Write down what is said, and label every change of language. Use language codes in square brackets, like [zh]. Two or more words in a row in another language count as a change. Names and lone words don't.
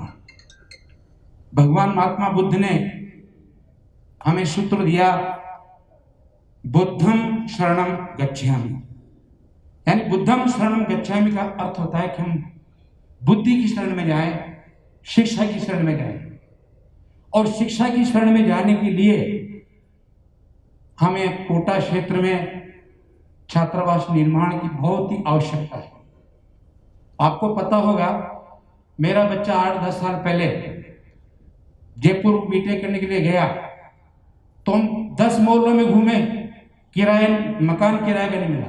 [hi] भगवान महात्मा बुद्ध ने हमें सूत्र दिया [pi] बुद्धं शरणं गच्छामि, [hi] यानी [pi] बुद्धं शरणं गच्छामि [hi] का अर्थ होता है कि हम बुद्धि की शरण में जाएं, शिक्षा की शरण में जाएं। और शिक्षा की शरण में जाने के लिए हमें कोटा क्षेत्र में छात्रावास निर्माण की बहुत ही आवश्यकता है। आपको पता होगा, मेरा बच्चा 8-10 साल पहले जयपुर बीटेक करने के लिए गया तो हम 10 मोहल्लों में घूमे, मकान किराए का नहीं मिला।